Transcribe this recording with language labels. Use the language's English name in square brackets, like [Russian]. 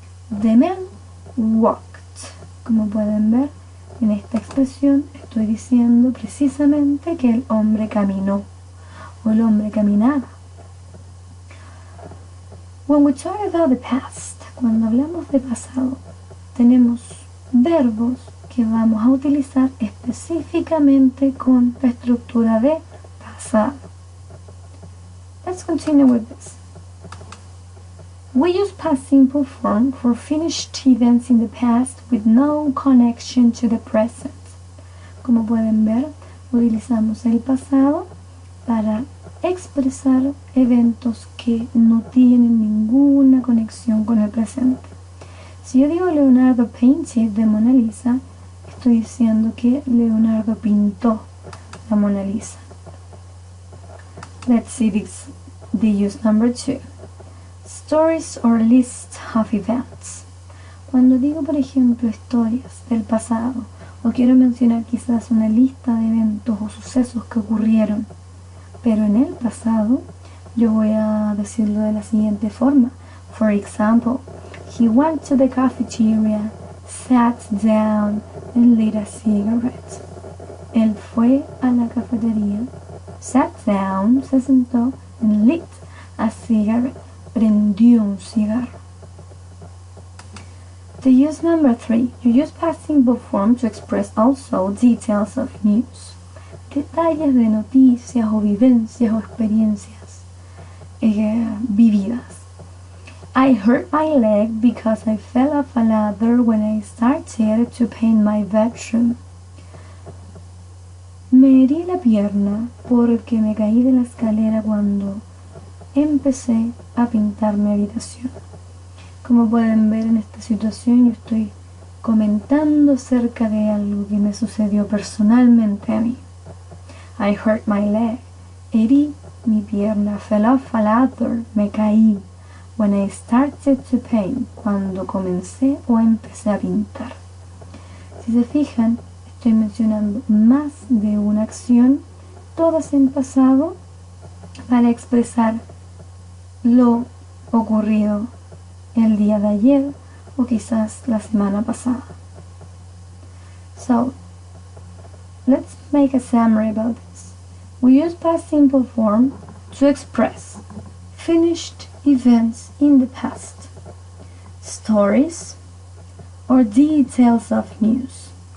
[English] The man walked. [Spanish] Como pueden ver, en esta expresión estoy diciendo precisamente que el hombre caminó o el hombre caminaba. [English] When we talk about the past, [Spanish] cuando hablamos de pasado, tenemos verbos que vamos a utilizar específicamente con la estructura de pasado. [English] Let's continue with this. We use past simple form for finished events in the past with no connection to the present. [Spanish] Como pueden ver, utilizamos el pasado para expresar eventos que no tienen ninguna conexión con el presente. Si yo digo [English] Leonardo painted the Mona Lisa, [Spanish] estoy diciendo que Leonardo pintó la Mona Lisa. [English] Let's see the use number 2. Stories or lists of events. [Spanish] Cuando digo, por ejemplo, historias del pasado, o quiero mencionar quizás una lista de eventos o sucesos que ocurrieron, pero en el pasado, yo voy a decirlo de la siguiente forma. [English] For example, he went to the cafeteria, sat down, and lit a cigarette. [Spanish] Él fue a la cafetería, [English] sat down, [Spanish] se sentó, [English] and lit a cigarette, [Spanish] prendió un cigarro. [English] The use number 3. You use past simple form to express also details of news. [Spanish] Detalles de noticias o vivencias o experiencias vividas. [English] I hurt my leg because I fell off a ladder when I started to paint my bedroom. [Spanish] Me herí la pierna porque me caí de la escalera cuando empecé a pintar mi habitación. Como pueden ver, en esta situación yo estoy comentando acerca de algo que me sucedió personalmente a mí. [English] I hurt my leg. [Spanish] Herí mi pierna. [English] Fell off a ladder. [Spanish] Me caí. [English] When I started to paint. [Spanish] Cuando comencé o empecé a pintar. Si se fijan, estoy mencionando más de una acción, todas en pasado, para expresar lo ocurrido el día de ayer o quizás la semana pasada. [English] So, let's make a summary about this. We use past simple form to express finished events in the past, stories, or details of news.